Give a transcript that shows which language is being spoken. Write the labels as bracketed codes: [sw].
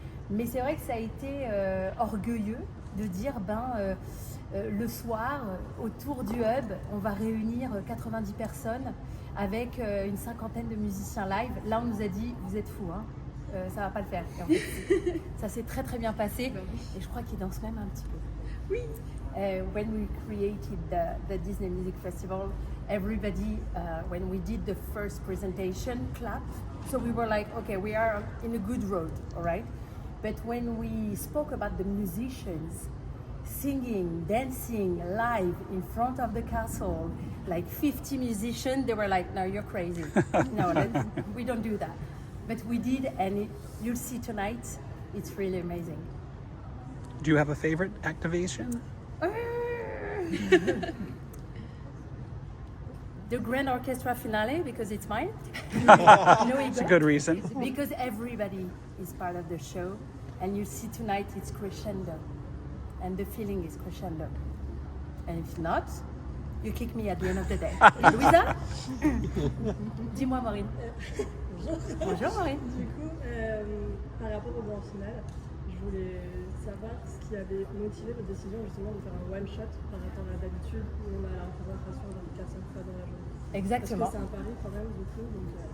[fr] Mais c'est vrai que ça a été orgueilleux de dire, le soir, autour du hub, on va réunir 90 personnes avec une cinquantaine de musiciens live. Là, on nous a dit, vous êtes fous, hein, ça va pas le faire. Et en fait, ça s'est très très bien passé et je crois qu'ils dansent même un petit peu. Oui. [en] When we created the Disney Music Festival, everybody, when we did the first presentation, clapped. So we were like, okay, we are in a good road, all right? But when we spoke about the musicians singing, dancing live in front of the castle, like 50 musicians, they were like, no, you're crazy. No, we don't do that. But we did, and you'll see tonight, it's really amazing. Do you have a favorite activation? The Grand Orchestra Finale, because it's mine. It's a good reason. Because everybody is part of the show, and you see tonight it's crescendo, and the feeling is crescendo. And if not, you kick me at the end of the day. [fr] Louisa? Dis-moi, Maureen. Bonjour, Maureen. Du coup, par rapport au grand final, je voulais savoir ce qui avait motivé votre décision justement de faire un one-shot par rapport à d'habitude où on a la représentation 24-5 fois dans la journée. Exactement. Parce que c'est un pari quand même, du coup. Donc,